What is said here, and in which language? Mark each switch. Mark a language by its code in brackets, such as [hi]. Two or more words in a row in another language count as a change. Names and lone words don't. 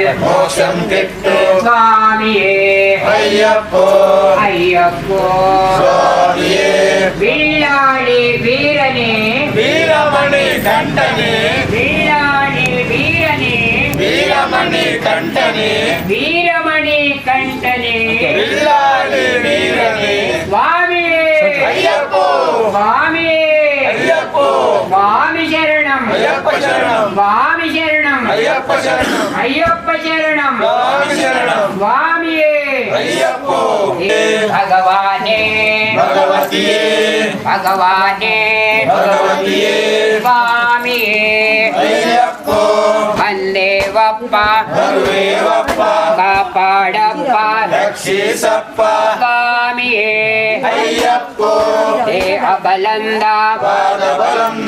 [ta] மோஷம் கிட்டு சுவாமியே ஐயப்போ ஐயப்போ சுவாமியே வில்லாளி வீரனே வீரமணி கண்டனே வில்லாளி வீரனே வீரமணி கண்டனே வீரமணி கண்டனே வில்லாளி வீரனே சுவாமியே ஐயப்போ சுவாமியே ஐயப்போ சுவாமி சரணம் ஐயப்ப சரணம் சுவாமி சரணம் ஐயப்ப சரணம் ஐயப்ப சரணம் சுவாமி சரணம் சுவாமியே ஐயப்போ [kn] ಭಗವಾನೇ ಭಗವತಿಯೇ ಭಗವಾನೇ ಭಗವತಿಯೇ ಸ್ವಾಮಿಯೇ ಅಯ್ಯಪ್ಪೋ ಬಂದೇವಪ್ಪ ಬರುವೇವಪ್ಪ ಕಾಪಾಡಪ್ಪ ರಕ್ಷಿಸಪ್ಪ ಸ್ವಾಮಿಯೇ ಅಯ್ಯಪ್ಪೋ ದೇಹ ಬಲಂದ ಪಾದ ಬಲಂದ